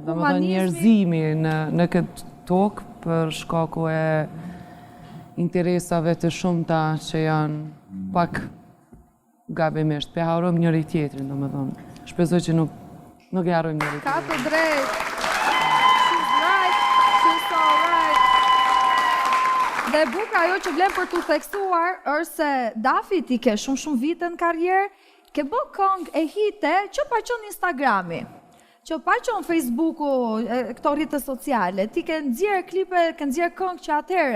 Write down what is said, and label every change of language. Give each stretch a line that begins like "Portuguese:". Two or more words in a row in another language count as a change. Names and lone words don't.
Albanian: Dhe më thonë njerëzimi në këtë tokë për shkaku e interesave të shumta që janë pak gabimisht. Pe harojmë njëri tjetrin, dhe më thonë. Shpresoj që nuk e harojmë njëri tjetrin. Ka të drejt.
English: She's right, she's so right.
Albanian: Dhe buka ajo që vlen për t'u theksuar është se Dafi ti ke shumë vite në karrierë, ke bë këngë e hite që pa qenë Instagrami, që pa qenë Facebooku, këto rrjete sociale, ti ke nxjerrë klipe, ke nxjerrë këngë që atëherë.